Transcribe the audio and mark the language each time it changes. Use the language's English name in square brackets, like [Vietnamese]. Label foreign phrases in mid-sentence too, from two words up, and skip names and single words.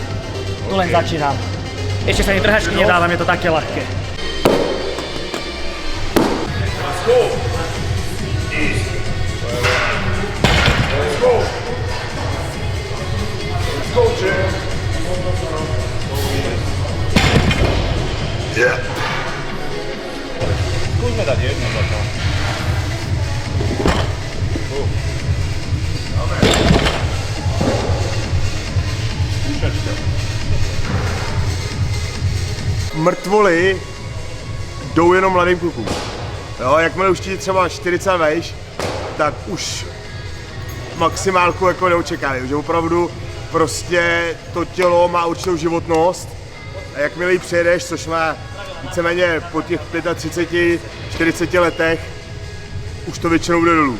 [Slovak] Tu len začínam. Ešte sa ani trhačky nedávam, je to také ľahké. [English] Let's go! Easy. Let's go! Let's go, Jim! Yeah! [Slovak] Skúsme dať jedno za to. [Czech] Mrtvoly jdou jenom mladým klukům. Jo, jakmile už ti třeba 40 vejš, tak už maximálku jako neočekávají, že opravdu prostě to tělo má určitou životnost a jakmile ji přejedeš, což má víceméně po těch 35, 40 letech, už to většinou jde dolů.